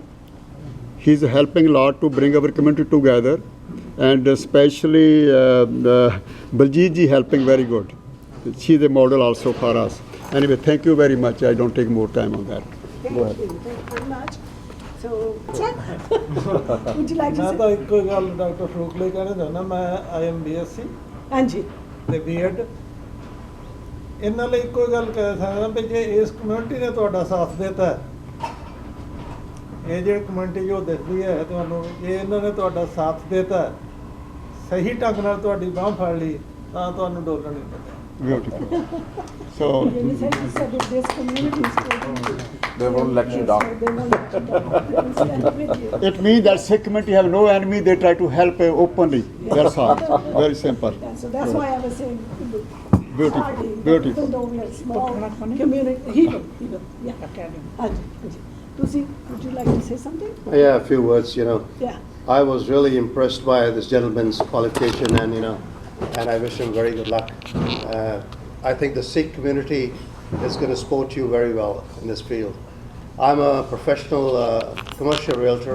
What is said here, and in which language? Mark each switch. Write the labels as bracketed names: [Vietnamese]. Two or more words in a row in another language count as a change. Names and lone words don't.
[English] He's helping a lot to bring our community together, and especially Baljeet ji helping very good. She's a model also for us. Anyway, thank you very much. I don't take more time on that. Go ahead. Thank you very much. So, would you like to [Punjabi] ਮੈਂ [English] say? [Punjabi] ਤਾਂ ਇੱਕੋ ਹੀ ਗੱਲ ਡਾਕਟਰ ਫਰੂਕ ਲਈ ਕਹਿਣਾ ਚਾਹੁੰਦਾ, ਮੈਂ IM BSc Anji. ਤੇ B.Ed ਇਹਨਾਂ ਲਈ ਇੱਕੋ ਹੀ ਗੱਲ ਕਹਿ ਸਕਦਾ ਵੀ ਜੇ ਇਸ ਕਮਿਊਨਿਟੀ ਨੇ ਤੁਹਾਡਾ ਸਾਥ ਦਿੱਤਾ, ਇਹ ਜਿਹੜੀ ਕਮਿਊਨਿਟੀ ਜੋ ਦਿਖਦੀ ਹੈ ਤੁਹਾਨੂੰ, ਜੇ ਇਹਨਾਂ ਨੇ ਤੁਹਾਡਾ ਸਾਥ ਦਿੱਤਾ, ਸਹੀ ਢੰਗ ਨਾਲ ਤੁਹਾਡੀ ਬਾਂਹ ਫੜ ਲਈ, ਤਾਂ ਤੁਹਾਨੂੰ ਡੋਲਣ ਨਹੀਂ ਪਤਾ। [English] Beautiful. So, You said if this community is going They won't let you down. They won't let you down. They will stand with you. it means that Sikh community have no enemy. They try to help openly. That's all. Very simple. Yeah, so that's why I was saying, Beautiful. party, Beautiful. even though we are small community, he will, yeah. [Punjabi] Anji. Tusi, [English] would you like to say something? Yeah, a few words, Yeah. I was really impressed by this gentleman's qualification, and I wish him very good luck. I think the Sikh community is going to support you very well in this field. I'm a professional commercial realtor.